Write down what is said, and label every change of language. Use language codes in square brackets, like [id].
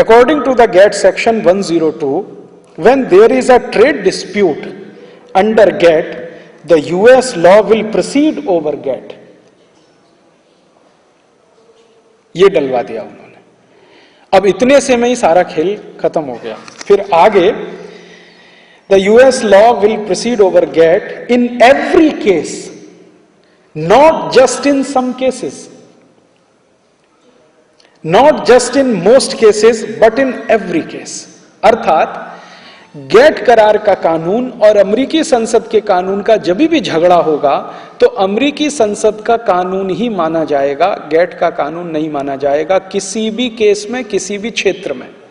[en] According to the GATT section 102, when there is a trade dispute under GATT, the US law will proceed over GATT। [hi] ये डलवा दिया उन्होंने। अब इतने से में ही सारा खेल खत्म हो गया। फिर आगे, [en] the US law will proceed over GATT in every case, not just in some cases, not just in most cases, but in every case। [hi] अर्थात गेट करार का कानून और अमेरिकी संसद के कानून का जब भी झगड़ा होगा तो अमेरिकी संसद का कानून ही माना जाएगा, गेट का कानून नहीं माना जाएगा किसी भी केस में, किसी भी क्षेत्र में।